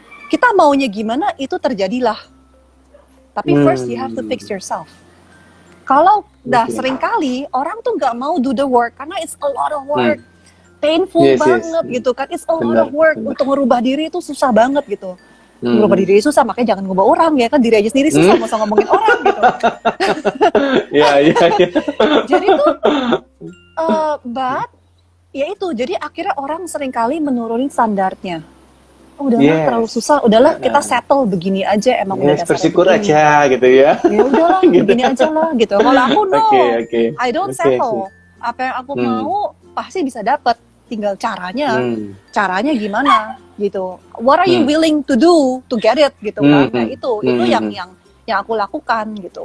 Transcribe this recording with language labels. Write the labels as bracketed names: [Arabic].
[Indonesian] Kita maunya gimana itu terjadilah. [English] Tapi first you have to fix yourself. [Indonesian] Kalau seringkali orang tuh nggak mau [English] do the work karena it's a lot of work. Painful [Indonesian] banget gitu kan, [English] it's a lot of work. [Indonesian] Untuk merubah diri itu susah banget gitu. Merubah diri susah, makanya jangan ngubah orang ya kan, diri aja sendiri susah, nggak usah ngomongin orang gitu. Iya. Jadi tuh, but ya itu, jadi akhirnya orang seringkali menurunin standarnya. Udahlah terlalu susah, udahlah kita settle begini aja, emang udah dasarnya bersyukur begini aja gitu ya. Ya udahlah begini aja lah gitu. Kalau aku [English] I don't settle. [Indonesian] Apa yang aku mau pasti bisa dapet. Tinggal caranya gimana gitu. [English] What are you willing to do to get it [Indonesian] gitu kan? Nah itu yang aku lakukan gitu.